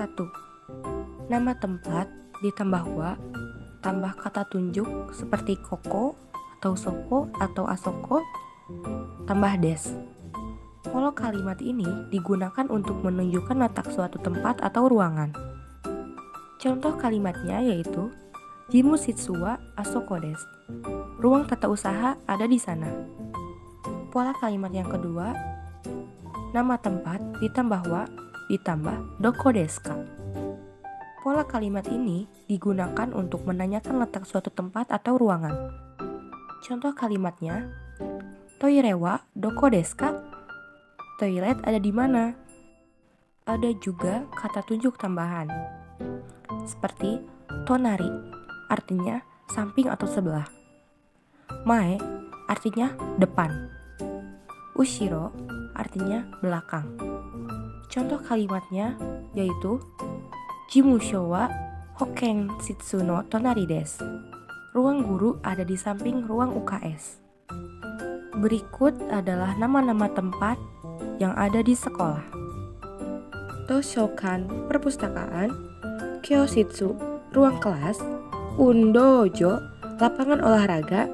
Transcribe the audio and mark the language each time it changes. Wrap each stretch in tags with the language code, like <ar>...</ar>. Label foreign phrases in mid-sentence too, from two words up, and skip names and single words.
<id>Nama tempat ditambah wa, tambah kata tunjuk seperti koko atau soko atau asoko, tambah des. Pola kalimat ini digunakan untuk menunjukkan letak suatu tempat atau ruangan. Contoh kalimatnya yaitu</id> <ja>事務室はあそこです.</ja> <id>Ruang tata usaha ada di sana. Pola kalimat yang kedua, nama tempat ditambah wa ditambah</id> <ja>どこですか.</ja> <id>Pola kalimat ini digunakan untuk menanyakan letak suatu tempat atau ruangan. Contoh kalimatnya,</id> <ja>トイレはどこですか?</ja> <id>Toilet ada di mana? Ada juga kata tunjuk tambahan, seperti tonari, artinya samping atau sebelah. Mae, artinya depan. Ushiro, artinya belakang. Contoh kalimatnya yaitu,</id> <ja>事務所は保健室の隣です.</ja> <id>Ruang guru ada di samping ruang UKS. Berikut adalah nama-nama tempat yang ada di sekolah. Toshokan, perpustakaan. Kyoshitsu, ruang kelas. Undojo, lapangan olahraga.</id>